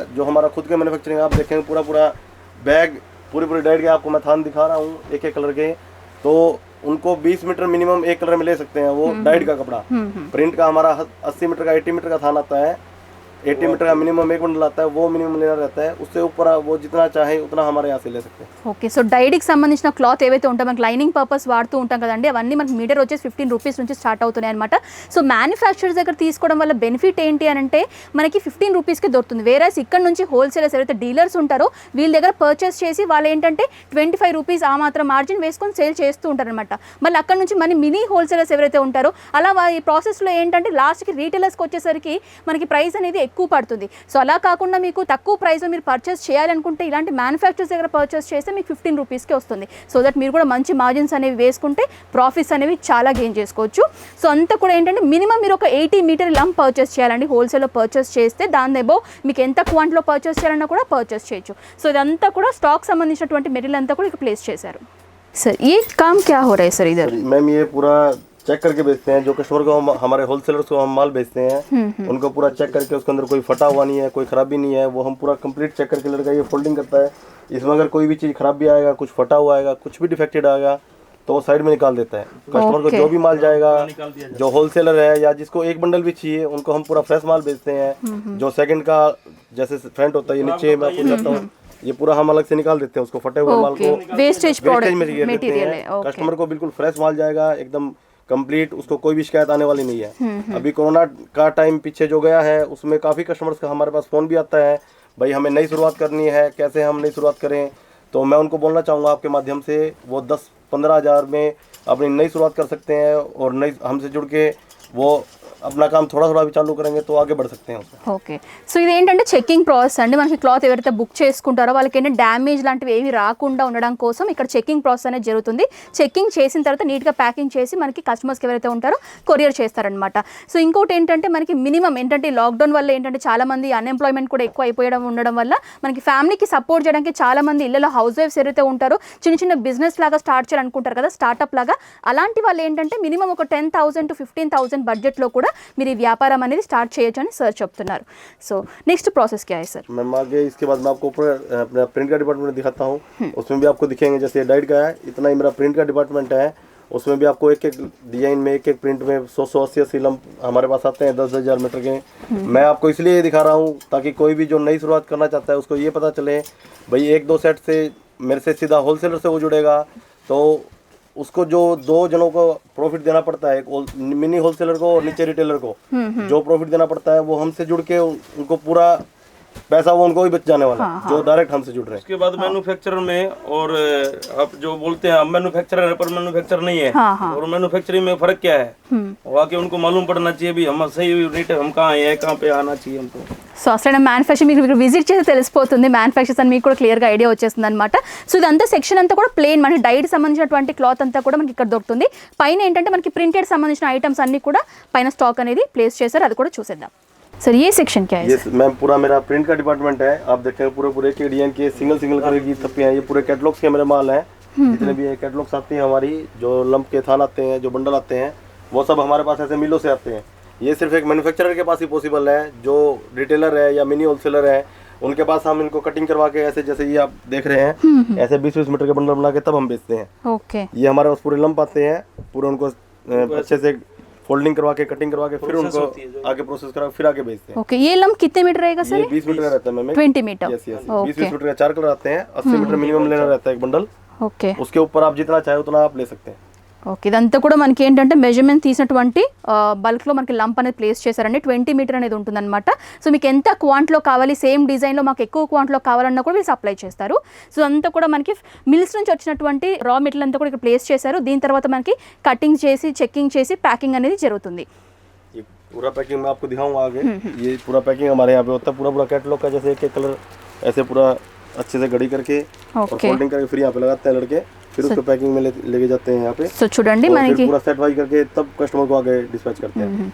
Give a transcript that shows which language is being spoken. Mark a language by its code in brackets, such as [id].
[hi] जो हमारा खुद के मैन्युफैक्चरिंग आप देखेंगे, पूरा बैग, पूरी डाइट के आपको मैं थान दिखा रहा हूँ, एक एक कलर के, तो उनको 20 मीटर मिनिमम एक कलर में ले सकते हैं वो डाइट का कपड़ा। प्रिंट का हमारा 80 मीटर का, 80 मीटर का थान आता है, 80 मीटर का मिनिमम एक बंडल आता है, वो मिनिमम लेना रहता है। उससे ऊपर वो जितना चाहे उतना हमारे यहाँ से ले सकते हैं। [te] ఓకే, సో డైరీకి సంబంధించిన క్లాత్ ఏవైతే ఉంటాయో మనకి లైనింగ్ పర్పస్ వాడుతూ ఉంటాం కదండి, అవన్నీ మనకి మీటర్ వచ్చేసి 15 రూపీస్ నుంచి స్టార్ట్ అవుతున్నాయి అనమాట. సో మ్యానుఫ్యాక్చరర్స్ దగ్గర తీసుకోవడం వల్ల బెనిఫిట్ ఏంటి అని అంటే మనకి 15 రూపీస్కి దొరుకుతుంది. వేరేస్ ఇక్కడ నుంచి హోల్సేలర్స్ ఎవరైతే డీలర్స్ ఉంటారో వీళ్ళ దగ్గర పర్చేస్ చేసి వాళ్ళు ఏంటంటే 25 రూపీస్ ఆ మాత్రం మార్జిన్ వేసుకొని సేల్ చేస్తూ ఉంటారనమాట. మళ్ళీ అక్కడ నుంచి మన మినీ హోల్సేలర్స్ ఎవరైతే ఉంటారో అలా ఈ ప్రాసెస్లో ఏంటంటే లాస్ట్కి రీటైలర్స్కి వచ్చేసరికి మనకి ప్రైస్ అనేది ఎక్కువ పడుతుంది. సో అలా కాకుండా మీకు తక్కువ ప్రైస్లో మీరు పర్చేస్ చేయాలనుకుంటే ఇలాంటి మ్యానుఫ్యాక్చరర్స్ దగ్గర పర్చేస్ చేస్తే మీకు 15 రూపీస్కి వస్తుంది. సో దట్ మీరు కూడా మంచి మార్జిన్స్ అనేవి వేసుకుంటే ప్రాఫిట్స్ అనేవి చాలా గెయిన్ చేసుకోవచ్చు. సో అంతా కూడా ఏంటంటే మినిమం మీరు ఒక 80 మీటర్ ఇలా పర్చేస్ చేయాలండి. హోల్సేల్లో పర్చేస్ చేస్తే దాని ఏబో మీకు ఎంత క్వాంటిటీలో పర్చేస్ చేయాలన్నా కూడా పర్చేస్ చేయొచ్చు. సో ఇదంతా కూడా స్టాక్ సంబంధించినటువంటి మెటీరియల్ అంతా కూడా ఇక్కడ ప్లేస్ చేశారు. [hi] सर ये काम क्या हो रहा है सर इधर? मैम ये पूरा चेक करके बेचते हैं। जो कस्टमर को हम, हमारे होलसेलर्स को हम माल बेचते हैं, उनको पूरा चेक करके उसके अंदर कोई फटा हुआ नहीं है, कोई खराबी नहीं है, वो हम पूरा कंप्लीट चेक करके लड़का ये फोल्डिंग करता है। इसमें अगर कोई भी चीज़ खराब भी आएगा, कुछ फटा हुआ आएगा, कुछ भी डिफेक्टेड आएगा तो वो साइड में निकाल देता है। कस्टमर को जो भी माल जाएगा, जो होलसेलर है या जिसको एक बंडल भी चाहिए उनको हम पूरा फ्रेश माल बेचते हैं। जो सेकंड का जैसे फ्रंट होता है, ये नीचे मैं आपको बताता हूँ, ये पूरा हम अलग से निकाल देते हैं उसको, फटे हुए माल को वेस्टेज मटेरियल है। कस्टमर को बिल्कुल फ्रेश माल जाएगा, एकदम कंप्लीट, उसको कोई भी शिकायत आने वाली नहीं है। अभी कोरोना का टाइम पीछे जो गया है उसमें काफ़ी कस्टमर्स का हमारे पास फ़ोन भी आता है, भाई हमें नई शुरुआत करनी है, कैसे हम नई शुरुआत करें। तो मैं उनको बोलना चाहूँगा आपके माध्यम से, वो 10-15 हज़ार में अपनी नई शुरुआत कर सकते हैं, और नई हमसे जुड़ के वो अपना काम थोड़ा थोड़ा भी चालू करेंगे तो आगे बढ़ सकते हैं उसमें। [te] ఓకే, సో ఇది ఏంటంటే చెక్కింగ్ ప్రాసెస్ అండి. మనకి క్లాత్ ఎవరైతే బుక్ చేసుకుంటారో వాళ్ళకి ఏంటంటే డ్యామేజ్ లాంటివి ఏవి రాకుండా ఉండడం కోసం ఇక్కడ చెక్కింగ్ ప్రాసెస్ అనేది జరుగుతుంది. చెక్కింగ్ చేసిన తర్వాత నీట్గా ప్యాకింగ్ చేసి మనకి కస్టమర్స్కి ఎవరైతే ఉంటారో కొరియర్ చేస్తారనమాట. సో ఇంకోటి ఏంటంటే మనకి మినిమం ఏంటంటే లాక్డౌన్ వల్ల ఏంటంటే చాలామంది అన్ఎంప్లాయ్మెంట్ కూడా ఎక్కువ అయిపోయడం ఉండడం వల్ల మనకి ఫ్యామిలీకి సపోర్ట్ చేయడానికి చాలామంది ఇళ్ళలో హౌస్ వైఫ్స్ ఎవరైతే ఉంటారో చిన్న చిన్న బిజినెస్ లాగా స్టార్ట్ చేయాలనుకుంటారు కదా, స్టార్ట్అప్ లాగా, అలాంటి వాళ్ళు ఏంటంటే మినిమం ఒక 10,000 to 15,000 బడ్జెట్లో కూడా మీరు ఈ వ్యాపారం అనేది స్టార్ట్ చేయొచ్చు అని సార్ చెప్తున్నారు. సో నెక్స్ట్ ప్రాసెస్ [hi] क्या है सर? मैम आगे इसके बाद मैं आपको ऊपर अपना प्रिंट का डिपार्टमेंट दिखाता हूँ, उसमें भी आपको दिखेंगे। जैसे डाइट का है, इतना ही मेरा प्रिंट का डिपार्टमेंट है, उसमें भी आपको एक एक डिजाइन में एक एक प्रिंट में 100-180 लंप हमारे पास आते हैं 10,000 मीटर के। मैं आपको इसलिए ये दिखा रहा हूँ ताकि कोई भी जो नई शुरुआत करना चाहता है उसको ये पता चले भाई 1-2 सेट से मेरे से सीधा होलसेलर से वो जुड़ेगा तो उसको जो 2 जनों को प्रॉफिट देना पड़ता है, एक मिनी होलसेलर को और नीचे रिटेलर को जो प्रॉफिट देना पड़ता है वो हमसे जुड़ के उनको पूरा पैसा वो उनको ही बच जाने वाला है, जो डायरेक्ट हमसे जुड़ रहे हैं। उसके बाद मैन्युफैक्चरर में और आप जो बोलते हैं मैन्युफैक्चरर है पर मैन्युफैक्चरर नहीं है। और मैन्युफैक्चरिंग में फर्क क्या है वाकई उनको मालूम पड़ना चाहिए भी हम सही रेट हम कहाँ है, कहाँ पे आना चाहिए हमको। [te] సో అసలు మ్యానుఫ్యాక్చరింగ్ మీకు విజిట్ చేసి తెలిసిపోతుంది, మ్యానుఫ్యాక్చర్స్ అని మీకు కూడా క్లియర్గా ఐడియా వచ్చేస్తుంది అనమాట. సో ఇదంతా సెక్షన్ అంతా కూడా ప్లెయిన్ మనకి డైడ్ సంబంధించినటువంటి క్లాత్ అంతా కూడా మనకి ఇక్కడ దొరుకుతుంది. పైన ఏంటంటే మనకి ప్రింటెడ్ సంబంధించిన ఐటమ్స్ అన్ని కూడా పైన స్టాక్ అనేది ప్లేస్ చేశారు, అది కూడా చూసేద్దాం. [hi] सर ये सेक्शन क्या है? ये मैम पूरा मेरा प्रिंट का डिपार्टमेंट है। आप देखें पूरे के डिजाइन के सिंगल कलर की थप्पियाँ हैं, ये पूरे कैटलॉग्स के मेरे माल हैं। जितने भी कैटलॉग्स आती हैं हमारी, जो लंप के थान आते हैं, जो बंडल आते हैं, वो सब हमारे पास ऐसे मिलों से आते हैं। ये सिर्फ एक मैन्युफैक्चरर के पास ही पॉसिबल है। जो रिटेलर है या मिनी होलसेलर है उनके पास हम इनको कटिंग करवा के ऐसे जैसे ये आप देख रहे हैं ऐसे 20-20 मीटर के बंडल बना के तब हम बेचते हैं। ओके, ये हमारे पास पूरे लंप आते हैं, पूरे उनको अच्छे से फोल्डिंग करवा के कटिंग करवा के फिर उनको आगे प्रोसेस करा फिर आगे बेचते हैं। ओके, ये लंप कितने मीटर रहेगा सर? ये 20 मीटर का रहता है मैम, 20 मीटर। यस 20 मीटर का 4 कलर आते हैं। 80 मीटर मिनिमम लेना रहता है एक बंडल। ओके, उसके ऊपर आप जितना चाहे उतना आप ले सकते हैं। [te] ఓకే, ఇదంతా కూడా మనకి ఏంటంటే మెజర్మెంట్ తీసినటువంటి బల్క్లో మనకి లంప్ అనేది ప్లేస్ చేశారండి. 20 మీటర్ అనేది ఉంటుందన్నమాట. సో మీకు ఎంత క్వాంట్లో కావాలి, సేమ్ డిజైన్లో మాకు ఎక్కువ క్వాంట్లో కావాలన్నా కూడా వీళ్ళు సప్లై చేస్తారు. సో అంతా కూడా మనకి మిల్స్ నుంచి వచ్చినటువంటి రా మెటీరియల్ అంతా కూడా ఇక్కడ ప్లేస్ చేశారు. దీని తర్వాత మనకి కటింగ్ చేసి చెక్కింగ్ చేసి ప్యాకింగ్ అనేది జరుగుతుంది. [hi] ये पूरा पैकिंग मैं आपको दिखाऊंगा आगे। ये पूरा पैकिंग हमारे यहाँ पे होता है, पूरा कैटलॉग का जैसे एक कलर ऐसे पूरा अच्छे से गड़ी करके और फोल्डिंग करके फिर यहाँ पे लगाते हैं लड़के, फिर उसको पैकिंग में लेके जाते हैं यहाँ पे। [te] సో చూడండి మనకి [hi] पूरा सेट वाइज करके तब कस्टमर को आगे डिस्पैच करते हैं।